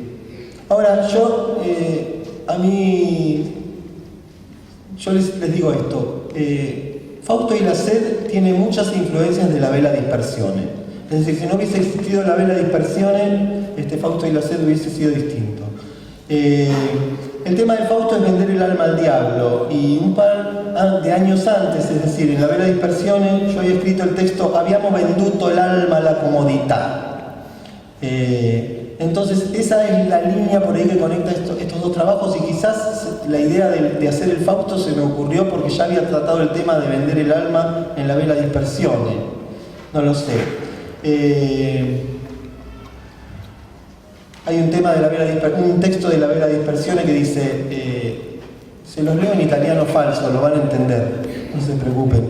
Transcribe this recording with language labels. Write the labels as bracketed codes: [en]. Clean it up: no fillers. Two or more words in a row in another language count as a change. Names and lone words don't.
[es] Ahora, yo les digo esto, Fausto y la sed tiene muchas influencias de la vela dispersione. Es decir, si no hubiese existido la vela dispersione, Fausto y la sed hubiese sido distinto. El tema del Fausto es vender el alma al diablo, y un par de años antes, es decir, en la vela dispersione, yo había escrito el texto [it] «Abbiamo venduto l'alma alla comodità». [es] Entonces, esa es la línea por ahí que conecta estos dos trabajos, y quizás la idea de hacer el Fausto se me ocurrió porque ya había tratado el tema de vender el alma en la vela dispersione. No lo sé. Hay un tema de la un texto de la vela dispersione que dice, se los leo en italiano falso, lo van a entender, no se preocupen.